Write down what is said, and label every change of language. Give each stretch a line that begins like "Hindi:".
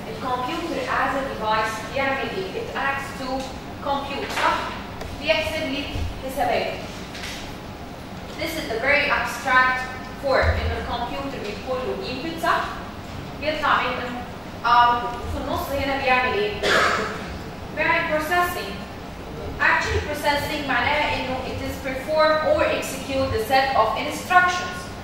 Arabic: الكمبيوتر
English: as a device
Arabic: بيعمل ايه؟
English: It acts to compute,
Arabic: صح؟ بيحسب لي حسابات.
English: This is the very abstract form
Arabic: إن الكمبيوتر بيدخل له
English: input، صح؟
Arabic: بيطلع منه
English: output.
Arabic: وفي النص هنا بيعمل ايه؟ بيعمل processing.
English: Actually processing
Arabic: معناها إنه
English: it is perform or execute the set of instructions.